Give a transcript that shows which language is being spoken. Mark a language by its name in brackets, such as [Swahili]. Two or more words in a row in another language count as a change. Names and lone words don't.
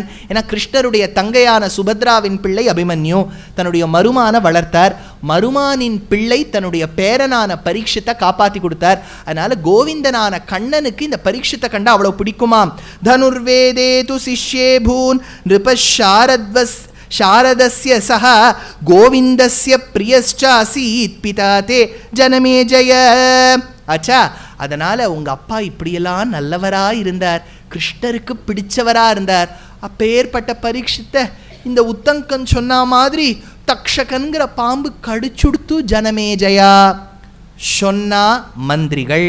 [Tamil] ஏன்னா கிருஷ்ணருடைய தங்கையான சுபத்ராவின் பிள்ளை அபிமன்யு தன்னுடைய மருமான வளர்த்தார். மருமானின் பிள்ளை தன்னுடைய பேரனான பரீட்சித்தை காப்பாற்றி கொடுத்தார். அதனால கோவிந்தனான கண்ணனுக்கு இந்த பரீட்சித்தை கண்டா அவ்வளவு பிடிக்குமாம். [Sanskrit] धनुर्वेदे तु शिष्ये भून् शारदस्य सह गोविंदस्य प्रियश्चासीत् पिता ते जनमेजय. [Tamil] ஆச்சா, அதனால உங்க அப்பா இப்படியெல்லாம் நல்லவரா இருந்தார், கிருஷ்ணருக்கு பிடிச்சவரா இருந்தார். அப்பேற்பட்ட பரீட்சித்தை இந்த உத்தங்கன் சொன்ன மாதிரி தக்ஷகன்கிற பாம்பு கடிச்சுடுத்து ஜனமேஜயா சொன்னா மந்திரிகள்.